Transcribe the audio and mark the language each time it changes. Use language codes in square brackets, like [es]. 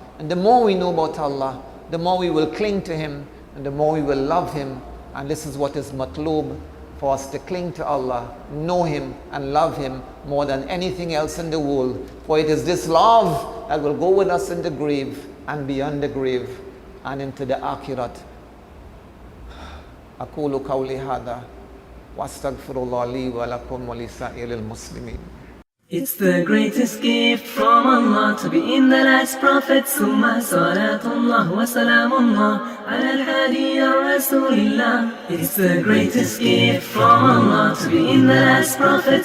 [en] And the more we know about Allah, the more we will cling to Him, and the more we will love Him. And this is what is matloob for us to cling to Allah, know Him and love Him more than anything else in the world. For it is this love that will go with us in the grave and beyond the grave and into the akhirat. [ar] أقول قولي هذا وأستغفر الله لي ولكم ولسائر المسلمين. [en] It's the greatest gift from Allah to be in the last prophet. [ar] Summa salatullah wa salamullah ala al-hadi ya Rasulillah. [en] It's the greatest gift from Allah to be in the last prophet.